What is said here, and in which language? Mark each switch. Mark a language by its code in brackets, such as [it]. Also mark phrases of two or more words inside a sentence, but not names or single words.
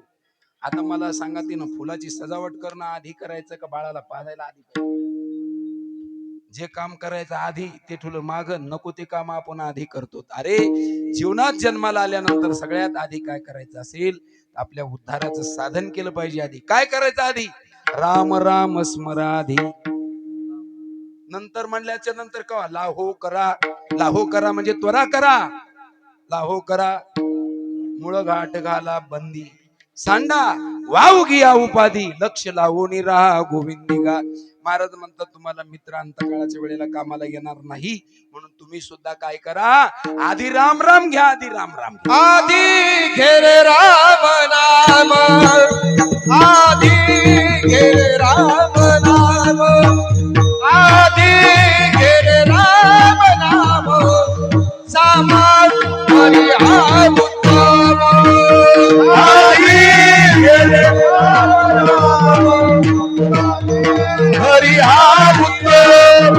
[mr] आता मला सांगा, तिनं फुलाची सजावट करणं आधी करायचं का बाळाला पाजायला आधी करायचं? जे काम करायचं आधी ते ठुलं माग, नको ते काम आपण आधी करतो. अरे जीवनात जन्माला आल्यानंतर सगळ्यात आधी काय करायचं असेल, आपल्या उद्धाराचं साधन केलं पाहिजे. आधी काय करायचं? आधी राम राम स्मराधी. नंतर म्हणल्याच्या नंतर का लाहो करा. लाहो करा म्हणजे त्वरा करा. लाहो करा मुळ घाट घाला बंदी, सांडा वाहू घ्या उपाधी, लक्ष लावून राहा गोविंदी गा. महाराज म्हणतात, तुम्हाला मित्र अंतकाळाच्या वेळेला कामाला येणार नाही, म्हणून तुम्ही सुद्धा काय करा, आधी राम राम घ्या. आधी राम राम घ्या. आधी घे रे राम नाम, आधी घे रे राम नाम, आधी घे रे राम नाम, सामान हरी हा उत्तम. आधी घे रे राम नाम, हरी हा उत्तम.